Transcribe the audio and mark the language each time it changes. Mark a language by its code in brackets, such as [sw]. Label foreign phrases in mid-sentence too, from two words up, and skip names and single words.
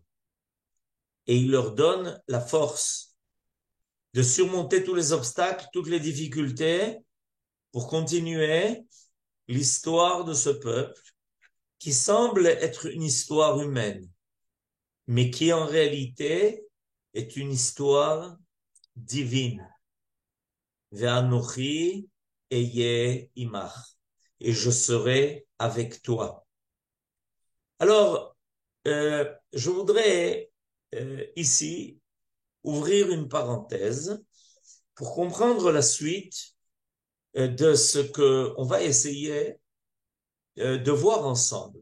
[fr] Et il leur donne la force de surmonter tous les obstacles, toutes les difficultés pour continuer l'histoire de ce peuple qui semble être une histoire humaine, mais qui en réalité est une histoire divine. [he] ואנוכי אהיה עמך. [fr] Et je serai avec toi. Alors, je voudrais ici ouvrir une parenthèse pour comprendre la suite de ce que on va essayer de voir ensemble.